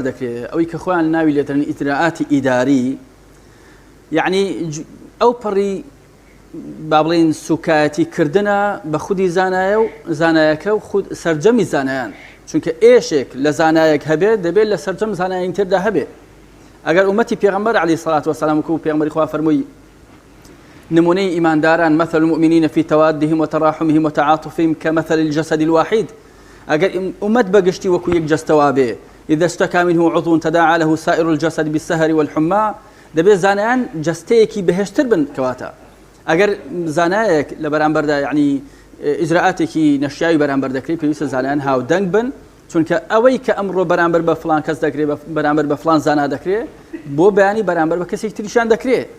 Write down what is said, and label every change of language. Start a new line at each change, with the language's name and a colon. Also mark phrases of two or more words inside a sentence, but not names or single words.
Central Kurdish: دەکرێت ئەوەی کە خۆیان ناوی لێترن ئیجرئاتی ئیداری یعنی ئەو پەڕی با بڵێن سوکایەتیکردنە بە خودی زانایە و زانایەکە و خود سەرجەمی زانایان چونکە ئێشێک لە زانایەک هەبێت دەبێت لە سەرجەم زانایان تردا هەبێت ئەگەر ئومەتی پێغەمبەر
Arabic: عەلەیهی سەڵات وەسەلام
Central Kurdish: وەکو پێغەمبەری خوا فەرمووی نمونەی ئیمانداران
Arabic: مثل المؤمنین فی توادهم وتراحمهم وتعاطفهم كمثل الجسد الواحد
Central Kurdish: ئەگەر ئومەت بەگشتی وەکو یەک جەستەوا بێ
Arabic: إذا اشتكى منه عضو تداعى له سائر الجسد بالسهر والحمى
Central Kurdish: دەبێت زانایان جەستەیەکی بەهێشتر بن کەواتە ئەگەر زانایەک لە بەرامبەردا یعنی ئیجرئاتێکی نەشیاوی بەرامبەر دەکرێت پێویستە زانایان هاودەنگ بن چونکە ئەوەی کە ئەمڕۆ بەرامبەر بە فڵان کەس دەکرێت بەرامبەر بە فڵان زانا دەکرێت بۆ بەیانی بەرامبەر بە کەسێک تریشان دەکرێت